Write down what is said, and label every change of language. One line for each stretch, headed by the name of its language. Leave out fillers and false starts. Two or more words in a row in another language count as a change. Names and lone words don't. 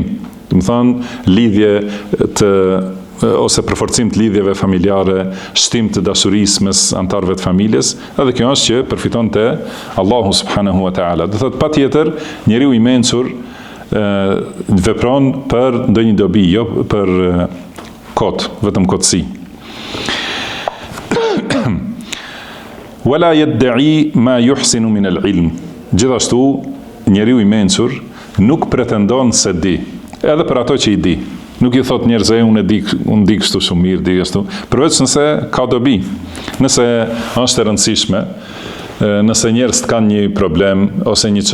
Albanian: Do të thonë lidhje ose përforcim të lidhjeve familjare, shtim të dashurisë mes antarëve të familjes, edhe kjo është që përfiton te Allahu
Arabic: سبحانه وتعالى.
Albanian: Do thotë patjetër njeriu i mençur vepron për ndonjë dobi, jo për vetëm kotësi.
Arabic: ولا يدعي ما يحسن من العلم.
Albanian: Gjithashtu njeriu i mençur nuk pretendon se di, edhe për ato që i di. Nuk i thot njerëzve unë di kështu shumë mirë, di kështu, përveç nëse ka dobi, nëse është e rëndësishme, nëse njerëz kanë një problem ose një